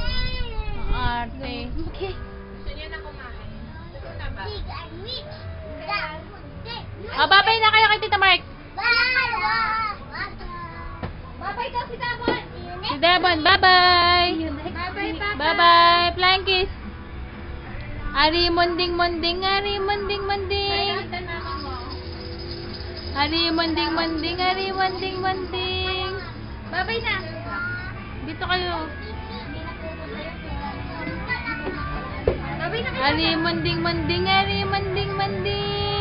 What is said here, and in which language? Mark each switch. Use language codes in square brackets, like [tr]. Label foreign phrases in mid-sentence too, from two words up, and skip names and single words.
[tl] Arte. Gusto niya na kumain. Gusto na ba? O, babay na kayo kay Tita Mark. Babay daw si Dabon. Si Devon, bye-bye. Babay, Papa. [en] Bye-bye. Flying kiss. [tl] Ari munding-munding, ari munding-munding. Kaya mama mo. Ari munding-munding, ari munding-munding. Babay na. Dito kayo. Babay na kayo. Ari munding-munding, ari munding-munding.